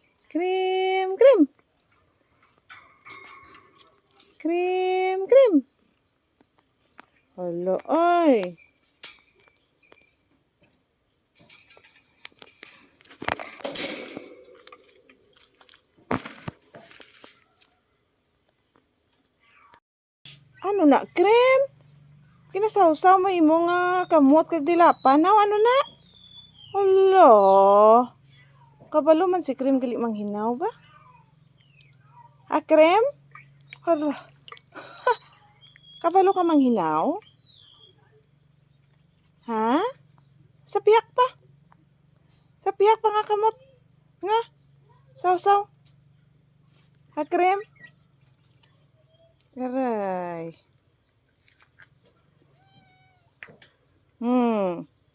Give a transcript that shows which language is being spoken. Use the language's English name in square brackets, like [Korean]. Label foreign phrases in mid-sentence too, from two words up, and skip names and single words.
[Hiligaynon] Krim. Hala, ay. Ano na, Krim? Kinasawsaw mo imo nga kamot kag dilapan. Now, ano na? Hala. Kabalo man si Krim gali manghinaw ba? Ha, Krim? Hala. Kabalo ka manghinaw? Ha? Sa piyak pa nga kamot. Nga. Saw. Ha, Krim? Aray.